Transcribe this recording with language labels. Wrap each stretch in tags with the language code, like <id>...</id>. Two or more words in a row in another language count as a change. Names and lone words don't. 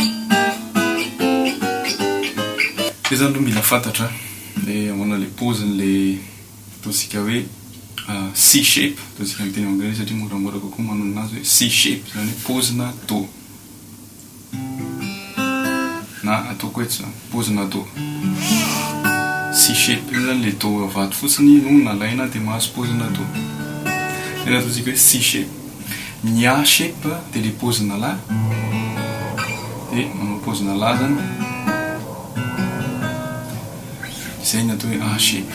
<mg>Zay zany no mila fantatra. Le manao le poziny le ataontsika hoe</mg> <en>C shape</en> <mg>ataontsika amin'ny teny anglais satria moramora kokoa manao anazy hoe</mg> <en>C shape</en> <mg>zany hoe pozina do. Na ataoko eto zany pozina do.</mg> <en>C shape</en> <mg>io zany le do avato fotsiny no nalaina dia mahazo pozina do. Dia ataontsika hoe</mg> <en>C shape.</en> <mg>Ny</mg> <en>A shape</en> <mg>dia le pozina la. Dia manao pozina la zany. Zay ny atao hoe</mg> <en>A shape.</en>